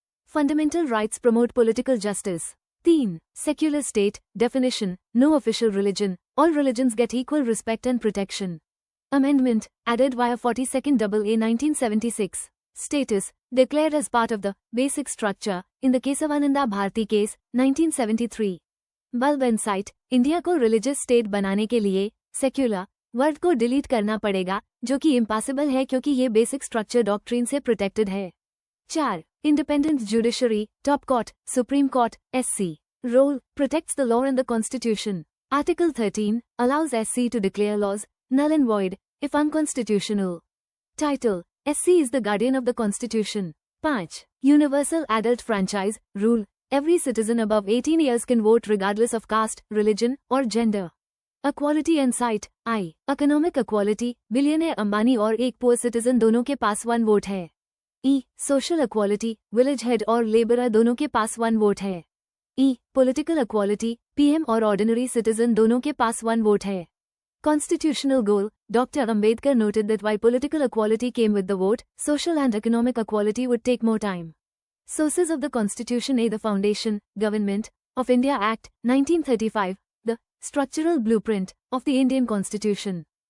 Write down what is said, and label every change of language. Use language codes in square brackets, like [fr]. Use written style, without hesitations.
[en] Fundamental rights promote political justice. 3. Secular state, definition, no official religion, all religions get equal respect and protection. Amendment, added via 42nd AA 1976. Status, declared as part of the basic structure, in the Kesavananda Bharti case, 1973. Bulb and sight, [hi] India को religious state बनाने के लिए, secular, word को delete करना पड़ेगा, जो कि impossible है क्योंकि ये बेसिक स्ट्रक्चर डॉक्ट्रिन से प्रोटेक्टेड है. 4. [en] Independent judiciary, top court, supreme court, SC. Role, protects the law and the constitution. Article 13 allows SC to declare laws null and void if unconstitutional. Title, SC is the guardian of the Constitution. 5. Universal adult franchise, rule, every citizen above 18 years can vote regardless of caste, religion, or gender. Equality and sight, I. Economic equality, [hi] billionaire Ambani और एक poor citizen दोनों के पास 1 vote है. E. [en] Social equality, [hi] village head और labourer दोनों के पास 1 vote है. E. [en] Political equality, [hi] PM और ऑर्डिनरी सिटीजन दोनों के पास 1 वोट है. [en] Constitutional goal, Dr. Ambedkar noted that while political equality came with the vote, social and economic equality would take more time. Sources of the Constitution. A. The Foundation, Government of India Act, 1935, the Structural Blueprint of the Indian Constitution.